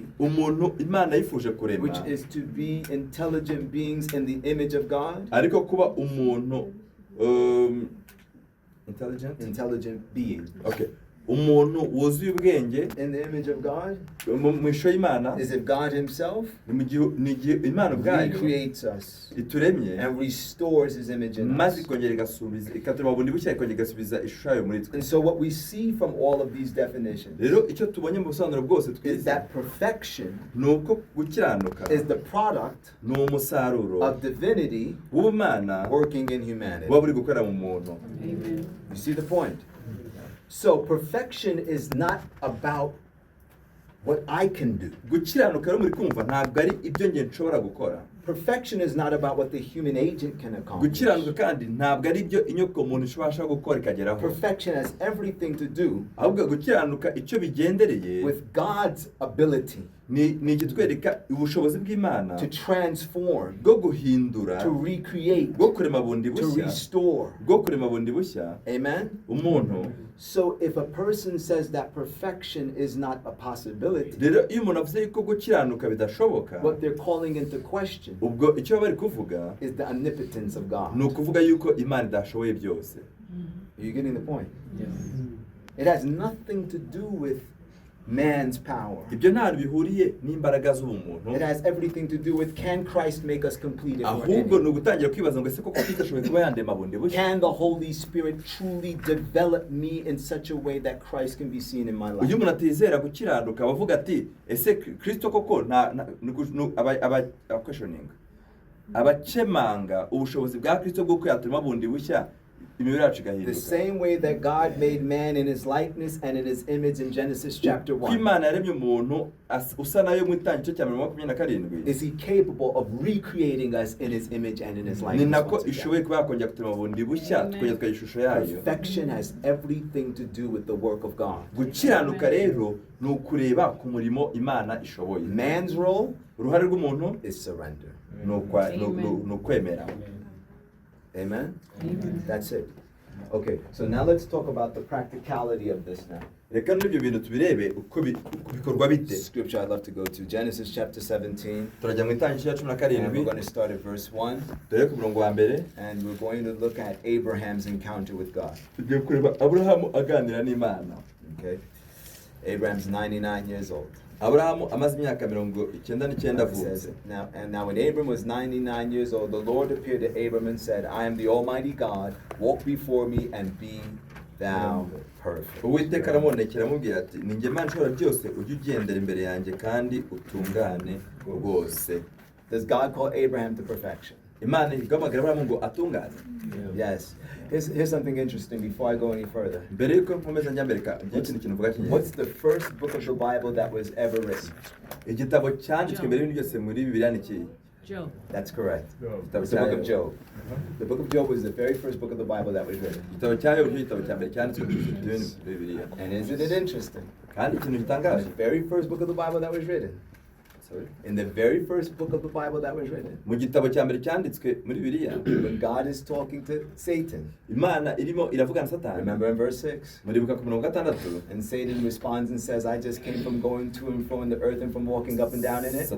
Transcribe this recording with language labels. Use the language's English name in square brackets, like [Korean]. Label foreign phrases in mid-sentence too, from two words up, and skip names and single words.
[Kinyarwanda] umuntu Imana yifuje kurema, [English] which is to be intelligent beings in the image of God. [Kinyarwanda] ariko kuba umuntu [English] Intelligent being [Kinyarwanda] okay, umuntu wuzuye ubwenge [English] in the image of God [Kinyarwanda] mu ishusho y'Imana, [English] is if God Himself [Kinyarwanda] ni igihe Imana ubwayo [English] recreates us [Kinyarwanda] ituremye [English] and restores His image in [Kinyarwanda] maze [English] us. [Kinyarwanda] ikongera igasubiza ikaturema bundi bushya ikongera igasubiza ishusho yayo muri twe. [English] And so, what we see from all of these definitions [Kinyarwanda] Rero icyo tubonye mu busobanuro bwose [English] is [Kinyarwanda] twize [English] that perfection [Kinyarwanda] ni uko gukiranuka [English] is the product [Kinyarwanda] ni umusaruro [English] of divinity [Kinyarwanda] w'ubumana [English] working in humanity. [Kinyarwanda] buba buri gukorera mu muntu. [English] You see the point? So perfection is not about what I can do. [Kinyarwanda] Gukiranuka rero muri kumva ntabwo ari ibyo nge nshobora gukora. [English] Perfection is not about what the human agent can accomplish. [Kinyarwanda] Gukiranuka kandi ntabwo ari ibyo inyoko umuntu ishobora gukora ikageraho. [English] Perfection has everything to do [Kinyarwanda] ahubwo gukiranuka icyo bigendereye [English] with God's ability [Kinyarwanda] ni ikitwereka ubushobozi bw'Imana [English] to transform, [Kinyarwanda] bwo guhindura, [English] to recreate, [Kinyarwanda] bwo kurema bundi [English] to [Kinyarwanda] bushya, [English] restore. [Kinyarwanda] bwo kurema bundi bushya [English] Amen? [Kinyarwanda] umuntu. [English] So if a person says that perfection is not a possibility, [Kinyarwanda] Rero iyo umuntu avuze yuko gukiranuka bidashoboka, [English] what they're calling into question [Kinyarwanda] ubwo icyo baba bari kuvuga [English] is the omnipotence of God. [Kinyarwanda] ni ukuvuga yuko Imana idashoboye byose. [English] Are you getting the point? It has nothing to do with man's power. [Kinyarwanda] Ibyo ntabwo bihuriye n'imbaraga z'ubumuntu, [English] It has everything to do with, can Christ make us complete if we're in [Kinyarwanda] ahubwo [English] him? [Kinyarwanda] ni ugutangira kwibaza ngo ese koko Kristo ashoboye kuba yandema bundi bushya? [English] Can the Holy Spirit truly develop me in such a way that Christ can be seen in my life? [Kinyarwanda] Iyo umuntu atizera gukiranuka bavuga ati ese Kristo koko abakemanga ubushobozi bwa Kristo bwo kuyatuma bundi bushya imibiri yacu [English] The [Kinyarwanda] igahinduka. [English] same way that God made man in his likeness and in his image in Genesis chapter [Kinyarwanda] Ko [English] 1, [Kinyarwanda] Imana yaremye umuntu usa nayo mu itangiriro cya 27, [English] is he capable of recreating us in his image and in his [Kinyarwanda] ni [English] likeness [Kinyarwanda] nako [English] once again? [Kinyarwanda] ishoboye kuba yakongera kutuma bundi bushya tukongera tukagira ishusho yayo. [English] Perfection has everything to do with the work of God. [Kinyarwanda] Gukiranuka rero ni ukureba ku murimo Imana ishoboye. [English] Man's role [Kinyarwanda] Uruhare rw'umuntu [English] is surrender. [Kinyarwanda] ni ukwemera. [English] Amen? That's it. Okay, so now let's talk about the practicality of this now. [Kinyarwanda] reka n'ibyo bintu tubirebe uko bikorwa bite. [English] Scripture I'd love to go to, Genesis chapter 17. [Kinyarwanda] turajya mu itangiriro cya cumi na [English] And [Kinyarwanda] karindwi [English] we're going to start at verse 1. [Kinyarwanda] dore ku murongo wa mbere [English] And we're going to look at Abraham's encounter with God. [Kinyarwanda] tugiye kureba aburahamu aganira n'imana. [English] Okay? Abraham's 99 years old. [Kinyarwanda] aburahamu amaze imyaka 99 [English] It says, [Kinyarwanda] avutse. [English] now when Abram was 99 years old, the Lord appeared to Abram and said, I am the Almighty God, walk before me and be thou perfect. [Kinyarwanda] uwiteka aramubonekera amubwira ati ni njye mana ishobora byose ujye ugendera imbere yanjye kandi utungane rwose. [English] Does God call Abraham to perfection? [Kinyarwanda] imana igamagara aburahamu ngo atungane. [English] Yes. Here's something interesting before I go any further. [Kinyarwanda] mbere yuko nkomeza njya mbereka njye ikintu mvuga [English] What's [Kinyarwanda] cy'ingenzi. [English] the first book of the Bible that was ever written? [Kinyarwanda] igitabo cyanditswe mbere y'ibintu byose muri bibiliya ni ikihe? [English] Job. That's correct. Job. It's the book of Job. The book of Job was the very first book of the Bible that was written. [Kinyarwanda] igitabo cya yobu nicyo gitabo cya mbere cyanditswe muri bibiliya. [English] And isn't it interesting? [Kinyarwanda] kandi ikintu [English] In [Kinyarwanda] gitangaje. [English] the very first book of the Bible that was written. Sorry. In the very first book of the Bible that was written. [Kinyarwanda] mu gitabo cya mbere cyanditswe muri bibiliya [English] When God is talking to Satan. [Kinyarwanda] imana irimo iravugana na satani. [English] Remember in verse 6? [Kinyarwanda] muribuka ku mirongo gatandatu [English] And Satan responds and says, I just came from going to and fro in the earth and from walking up and down in it.